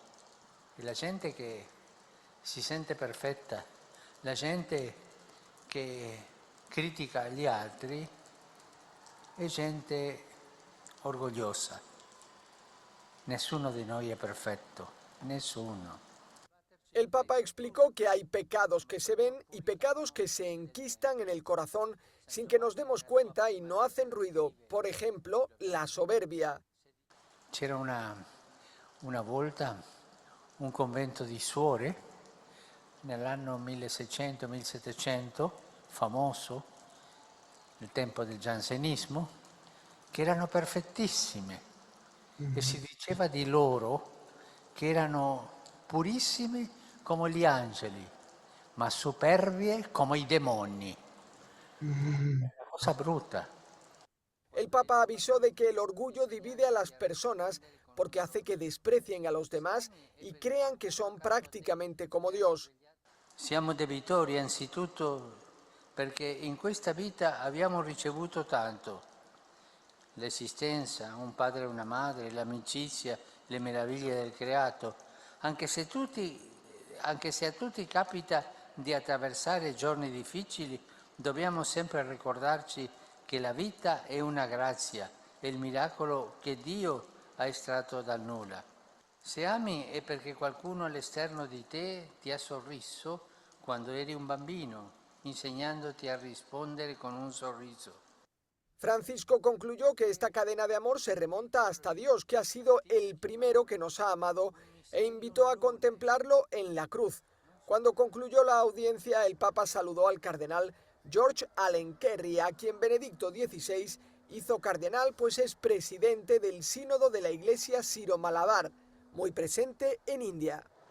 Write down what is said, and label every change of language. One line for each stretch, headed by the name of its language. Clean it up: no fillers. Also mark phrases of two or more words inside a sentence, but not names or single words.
Italian: E la gente che si sente perfetta, la gente che critica gli altri, è gente orgogliosa. Nessuno di noi è perfetto, nessuno.
Spanish: El Papa explicó que hay pecados que se ven y pecados que se enquistan en el corazón sin que nos demos cuenta y no hacen ruido. Por ejemplo, la soberbia.
Italian: C'era una volta un convento di suore nell'anno 1600-1700, famoso, nel tempo del giansenismo, che erano perfettissime e si diceva di loro che erano purissime come gli angeli, ma superbie come i demoni. Una cosa brutta.
Spanish: El Papa avisó de que el orgullo divide a las personas porque hace que desprecien a los demás y crean que son prácticamente como Dios.
Italian: Siamo debitori anzitutto perché in questa vita abbiamo ricevuto tanto. L'esistenza, un padre e una madre, l'amicizia, le meraviglie del creato. Anche se a tutti capita di attraversare giorni difficili, dobbiamo sempre ricordarci che la vita è una grazia, è il miracolo che Dio ha estratto dal nulla. Se ami è perché qualcuno all'esterno di te ti ha sorriso quando eri un bambino, insegnandoti a rispondere con un sorriso.
Spanish: Francisco concluyó que esta cadena de amor se remonta hasta Dios, que ha sido el primero que nos ha amado, e invitó a contemplarlo en la cruz. Cuando concluyó la audiencia, el Papa saludó al cardenal George Allen Kerry, a quien Benedicto XVI hizo cardenal, pues es presidente del Sínodo de la Iglesia Siro-Malabar, muy presente en India.